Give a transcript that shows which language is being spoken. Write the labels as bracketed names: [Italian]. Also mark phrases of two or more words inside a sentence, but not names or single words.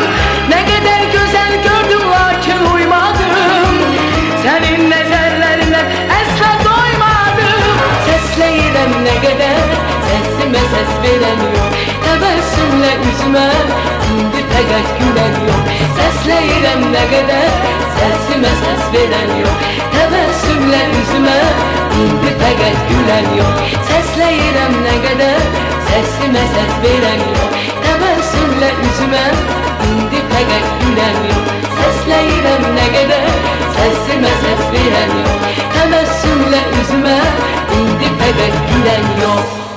[Turkish] Ne kadar güzel gördüm lakin uymadım, senin nəzərlərindən əsla doymadım. [Azerbaijani] Səsləyirəm nə qədər, səsimə səs verən yok, təbəssümlə üzümə indi fəqət gülən yok. Səsləyirəm nə qədər, səsimə səs verən yok, təbəssümlə üzümə indi fəqət gülən yok. Səsləyirəm nə qədər, səsimə səs verən yok, təbəssümlə üzümə indi fəqət gülən yok. Səsləyirəm nə qədər, səsimə səs verən yok, təbəssümlə üzümə indi fəqət gülən yok.